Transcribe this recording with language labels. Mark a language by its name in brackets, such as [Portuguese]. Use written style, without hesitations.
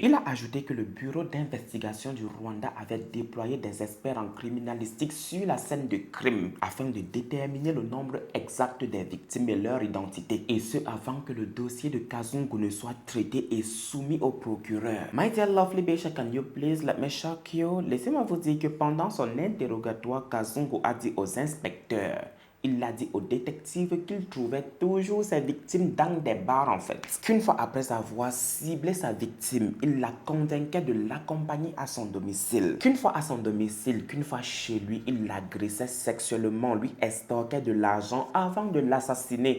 [French] Il a ajouté que le bureau d'investigation du Rwanda avait déployé des experts en criminalistique sur la scène de crime afin de déterminer le nombre exact des victimes et leur identité, et ce avant que le dossier de Kazungu ne soit traité et soumis au procureur. [English] My dear lovely Besha, can you please let me shock you? [French] Laissez-moi vous dire que pendant son interrogatoire, Kazungu a dit aux inspecteurs, il a dit aux détectives qu'il trouvait toujours ses victimes dans des bars en fait. Qu'une fois après avoir ciblé sa victime, il la convainquait de l'accompagner à son domicile. Qu'une fois à son domicile, qu'une fois chez lui, il l'agressait sexuellement, lui extorquait de l'argent avant de l'assassiner.